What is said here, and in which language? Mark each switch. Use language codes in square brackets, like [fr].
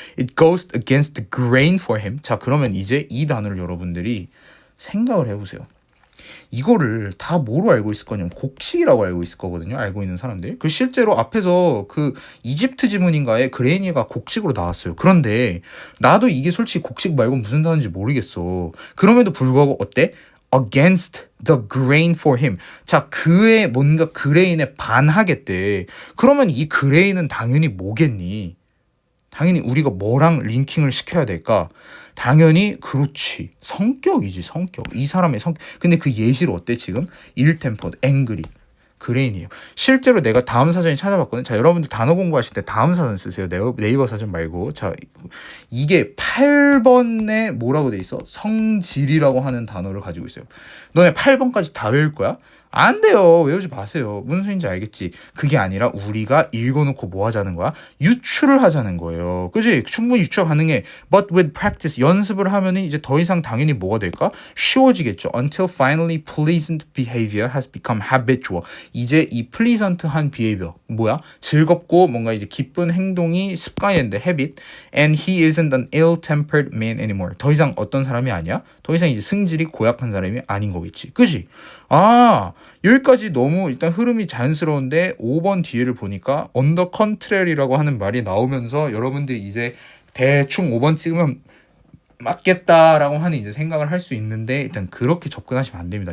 [en] It goes against the grain for him. [ko] 자, 그러면 이제 이 단어를 여러분들이 생각을 해보세요. 이거를 다 뭐로 알고 있을 거냐면 곡식이라고 알고 있을 거거든요. 알고 있는 사람들. 그 실제로 앞에서 그 이집트 지문인가에 그레이니가 곡식으로 나왔어요. 그런데 나도 이게 솔직히 곡식 말고 무슨 단어인지 모르겠어. 그럼에도 불구하고 어때? [en] Against the grain for him. [ko] 자, 그의 뭔가 그레인에 반하겠대. 그러면 이 그레인은 당연히 뭐겠니? 당연히 우리가 뭐랑 링킹을 시켜야 될까? 당연히 그렇지. 성격이지, 성격. 이 사람의 성격. 근데 그 예시를 어때 지금? 일템퍼드, 앵그리. 그레인이에요. 실제로 내가 다음 사전에 찾아봤거든요. 자, 여러분들 단어 공부하실 때 다음 사전 쓰세요. 네이버 사전 말고. 자, 이게 8번에 뭐라고 돼 있어? 성질이라고 하는 단어를 가지고 있어요. 너네 8번까지 다 외울 거야? 안 돼요. 외우지 마세요. 무슨 소리인지 알겠지? 그게 아니라 우리가 읽어놓고 뭐 하자는 거야? 유추를 하자는 거예요. 그지? 충분히 유추가 가능해. [en] But with practice, [ko] 연습을 하면은 이제 더 이상 당연히 뭐가 될까? 쉬워지겠죠. [en] Until finally pleasant behavior has become habitual. [ko] 이제 이 pleasant한 behavior, 뭐야? 즐겁고 뭔가 이제 기쁜 행동이 습관이 된대, habit. [en] And he isn't an ill-tempered man anymore. [ko] 더 이상 어떤 사람이 아니야? 더 이상 이제 승질이 고약한 사람이 아닌 거겠지. 그지? 아, 여기까지 너무 일단 흐름이 자연스러운데 5번 뒤에를 보니까 언더 컨트렐이라고 하는 말이 나오면서 여러분들이 이제 대충 5번 찍으면 맞겠다라고 하는 이제 생각을 할 수 있는데 일단 그렇게 접근하시면 안 됩니다.